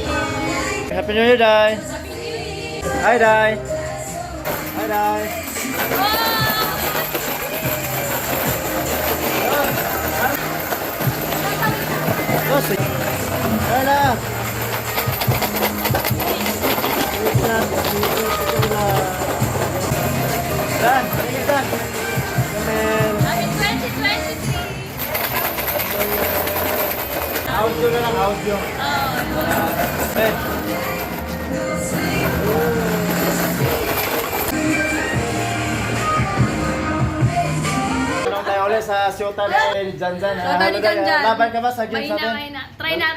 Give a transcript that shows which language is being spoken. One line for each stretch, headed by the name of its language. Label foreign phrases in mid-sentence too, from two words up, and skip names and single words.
English: Happy New Year, Dai. Hi, Dai. Hi, Dai. Hi, na.
Filipino: Dan, ini Dan. Amen.
English: Happy 2023!
Filipino: Audio na lang, audio. Eh. Tanong tayo ulit sa shota ni Janjan. Shota ni Janjan. Laban ka ba sa games natin? Mahina. Try natin.